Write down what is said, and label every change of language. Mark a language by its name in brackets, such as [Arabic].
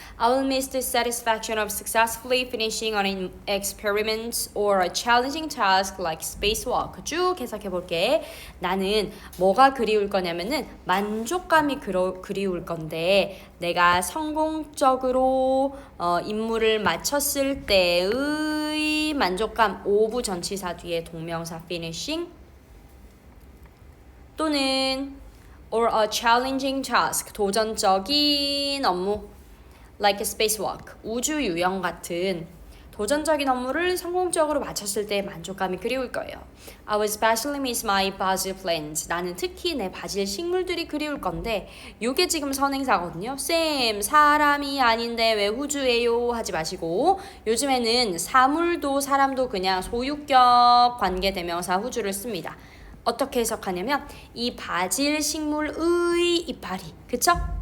[English] I will miss the satisfaction of successfully finishing an experiment or a challenging task like spacewalk. [Korean] 쭉 해석해 볼게. 나는 뭐가 그리울 거냐면은 만족감이 그리울 건데 내가 성공적으로 임무를 마쳤을 때의 만족감. 오부 전치사 뒤에 동명사 finishing 또는 [English] or a challenging task, [Korean] 도전적인 업무 [English] like a spacewalk, [Korean] 우주 유영 같은 도전적인 업무를 성공적으로 마쳤을 때 만족감이 그리울 거예요. [English] I will especially miss my basil plants. [Korean] 나는 특히 내 바질 식물들이 그리울 건데 요게 지금 선행사거든요. 쌤, 사람이 아닌데 왜 후주예요? 하지 마시고 요즘에는 사물도 사람도 그냥 소유격 관계대명사 후주를 씁니다. 어떻게 해석하냐면 이 바질 식물의 이파리, 그쵸?